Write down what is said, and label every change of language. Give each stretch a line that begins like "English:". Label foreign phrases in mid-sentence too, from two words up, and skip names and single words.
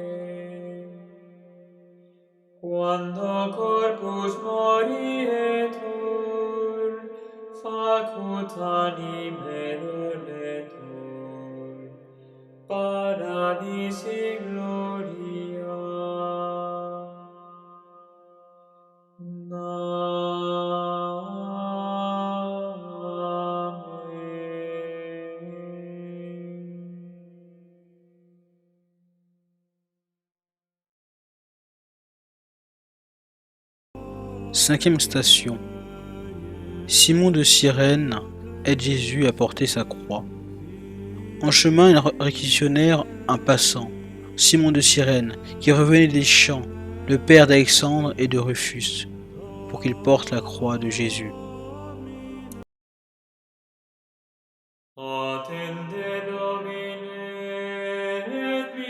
Latin: Quando corpus morietur, facut anime doletur, paradisi gloria. Amen.
French: Cinquième station. Simon de Cyrène aide Jésus à porter sa croix. En chemin, ils réquisitionnèrent un passant, Simon de Cyrène, qui revenait des champs, le père d'Alexandre et de Rufus, pour qu'il porte la croix de Jésus.
Latin: Attende Domine,